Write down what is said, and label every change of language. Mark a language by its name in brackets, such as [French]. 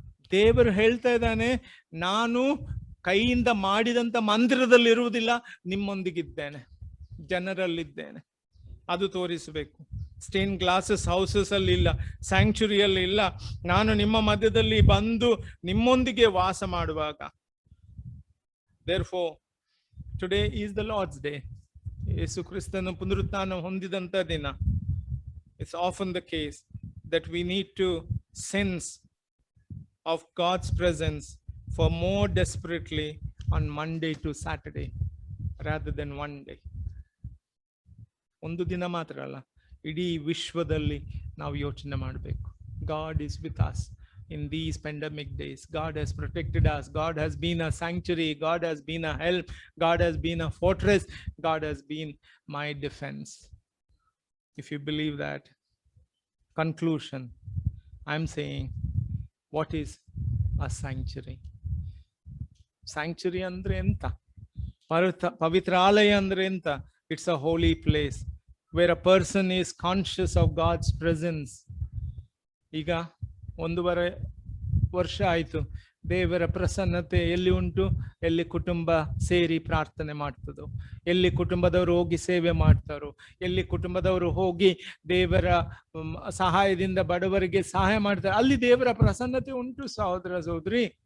[Kannada] ದೇವರು ಹೇಳ್ತಾ ಇದ್ದಾನೆ, ನಾನು ಕೈಯಿಂದ ಮಾಡಿದಂತ ಮಂದಿರದಲ್ಲಿ ಇರುವುದಿಲ್ಲ, ನಿಮ್ಮೊಂದಿಗಿದ್ದೇನೆ, ಜನರಲ್ಲಿದ್ದೇನೆ. ಅದು ತೋರಿಸಬೇಕು. [English] stain glasses houses [Kannada] ಅಲ್ಲಿ ಇಲ್ಲ, ಸ್ಯಾಂಕ್ಚುರಿಯಲ್ಲಿ ಇಲ್ಲ, ನಾನು ನಿಮ್ಮ ಮಧ್ಯದಲ್ಲಿ ಬಂದು ನಿಮ್ಮೊಂದಿಗೆ ವಾಸ ಮಾಡುವಾಗ. [English] Therefore, today is the Lord's day. [Kannada] ಯೇಸು ಕ್ರಿಸ್ತನು ಪುನರುತ್ಥಾನ ಹೊಂದಿದಂತ ದಿನ. [English] It's often the case that we need to sense of God's presence for more desperately on Monday to Saturday rather than one day. [Kannada] ಒಂದು ದಿನ ಮಾತ್ರ ಅಲ್ಲ, ಇಡೀ ವಿಶ್ವದಲ್ಲಿ ನಾವು ಯೋಚನೆ ಮಾಡಬೇಕು. [English] God is with us in these pandemic days. God has protected us. God has been a sanctuary. God has been a help. God has been a fortress. God has been my defense. If you believe that, conclusion, I'm saying, what is a sanctuary? [Kannada] Sanctuary andre enta? Pavitralaya andre enta? [English] It's a holy place where a person is conscious of God's presence. [Kannada] ಈಗ 1.5 ವರ್ಷ ಆಯ್ತು, ದೇವರ ಪ್ರಸನ್ನತೆ ಎಲ್ಲಿ ಉಂಟು? ಎಲ್ಲಿ ಕುಟುಂಬ ಸೇರಿ ಪ್ರಾರ್ಥನೆ ಮಾಡ್ತದೋ, ಎಲ್ಲಿ ಕುಟುಂಬದವರು ಹೋಗಿ ಸೇವೆ ಮಾಡ್ತಾರೋ, ಎಲ್ಲಿ ಕುಟುಂಬದವರು ಹೋಗಿ ದೇವರ ಸಹಾಯದಿಂದ ಬಡವರಿಗೆ ಸಹಾಯ ಮಾಡ್ತಾರೆ, ಅಲ್ಲಿ ದೇವರ ಪ್ರಸನ್ನತೆ ಉಂಟು ಸಹೋದರ ಸಹೋದರಿ.